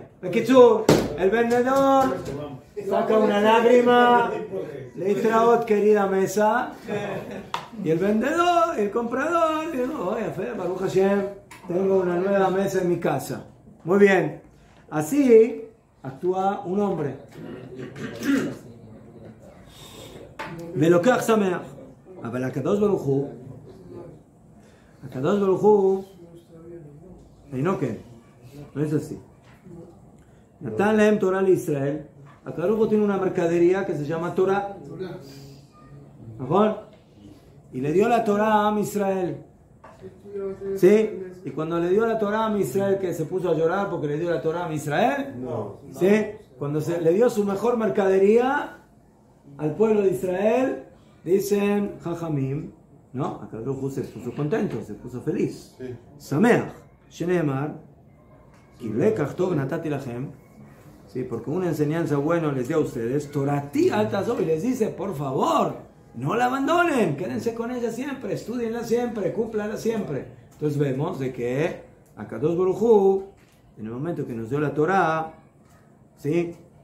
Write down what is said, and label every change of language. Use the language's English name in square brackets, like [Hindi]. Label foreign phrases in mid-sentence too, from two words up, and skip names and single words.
[Spanish] El vendedor saca una lágrima, le dice a querida mesa, y el vendedor, el comprador, dice, oye, [Hebrew] ברוך השם, [Spanish] tengo una nueva mesa en mi casa. Muy bien. Así actúa un hombre. [Hebrew] ולוקח שמח. אבל הקדוש ברוך הוא אינו כן. [Spanish] No es así. [Hebrew] נתן להם תורה לישראל. הקדוש ברוך הוא [Spanish] tiene una mercadería que se llama Torah. ¿Mejor? Y le dio la Torah a Israel. ¿Sí? Y cuando le dio la Torah a Israel, que se puso a llorar porque le dio la Torah a Israel. No. ¿Sí? Cuando le dio su mejor mercadería al pueblo de Israel, dicen Jajamim, ¿no? Acá Baruj se puso contento, se puso feliz. Sí. [Hebrew] שמח שנאמר כי לקח טוב נתתי לכם. [Spanish] Sí, porque una enseñanza buena les dio a ustedes, [Hebrew] תורתי אל תעזובו, [Spanish] y les dice, por favor, no la abandonen, quédense con ella siempre, estudienla siempre, cúmplanla siempre. Entonces vemos de que Akadosh Baruj Hu, en el momento que nos dio la Torah, ¿sí?